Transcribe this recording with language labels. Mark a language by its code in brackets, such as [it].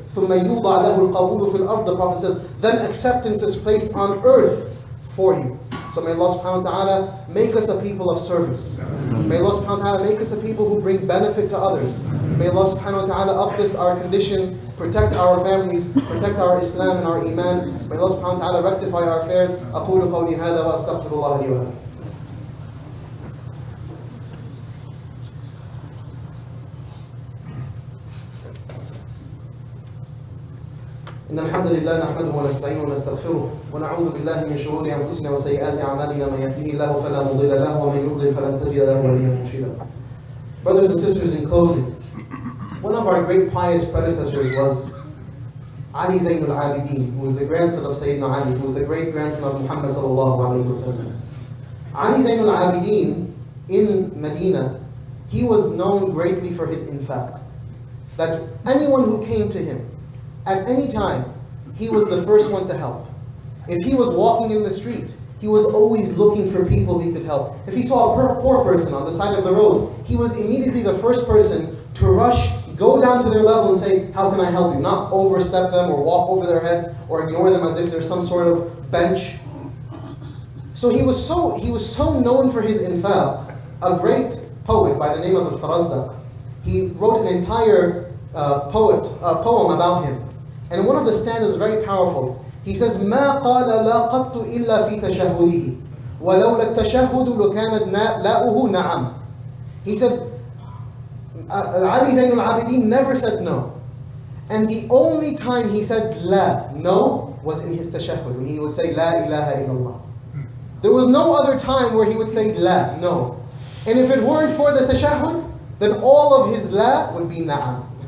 [ar] ثُمَّ يُوضَعْ لَهُ الْقَبُولُ فِي الْأَرْضِ, [en] the Prophet says, then acceptance is placed on earth for you. So may Allah subhanahu wa ta'ala make us a people of service. May Allah subhanahu wa ta'ala make us a people who bring benefit to others. May Allah subhanahu wa ta'ala uplift our condition, protect our families, protect our Islam and our Iman. May Allah subhanahu wa ta'ala rectify our affairs. [ar] أقول قولي هذا وأستغفر الله لي ولكم. إن الحمد لله نحمده ونستعينه ونستغفره ونعوذ بالله من شرور أنفسنا وسيئات أعمالنا من يهده الله فلا مضل له ومن يضلل فلن تجد له وليا مرشدا. [en] Brothers and sisters, in closing, one of our great pious predecessors was Ali Zayn al-Abidin, who was the grandson of Sayyidina Ali, who was the great grandson of Muhammad sallallahu alayhi wa sallam. Ali Zayn al-Abidin in Medina, he was known greatly for his infaq. That anyone who came to him, at any time, he was the first one to help. If he was walking in the street, he was always looking for people he could help. If he saw a poor person on the side of the road, he was immediately the first person to rush, go down to their level and say, how can I help you? Not overstep them or walk over their heads or ignore them as if they're some sort of bench. So he was so known for his infaq. A great poet by the name of Al-Farazdaq, he wrote an entire poem about him. And one of the stanzas is very powerful. He says, [ar] مَا قَالَ لَا قَطُّ إِلَّا فِي تَشَهُّدِهِ وَلَوْلَا التَّشَهُّدُ لَكَانَتْ لَاؤُهُ نَعَمْ. [en] He said, Ali Zayn al-Abidin never said no. And the only time he said la, no, was in his tashahhud, when he would say La ilaha illallah. There was no other time where he would say la, no. And if it weren't for the tashahhud, then all of his la would be na'am.